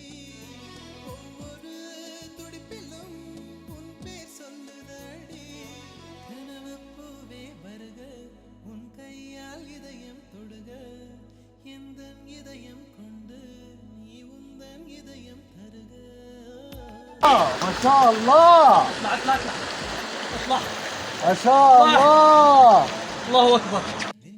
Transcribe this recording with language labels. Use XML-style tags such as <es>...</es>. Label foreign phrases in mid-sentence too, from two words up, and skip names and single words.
<ta>ஒவ்வொரு துடிப்பிலும் உன் பேர் சொல்லுதடி. கனவு பூவே வருக, உன் கையால் இதயம் தொடுக. எந்த இதயம் கொண்டு நீ உந்தன் இதயம் தருக.</ta> <ar>ما شاء الله اطلع ما شاء الله الله اكبر.</ar>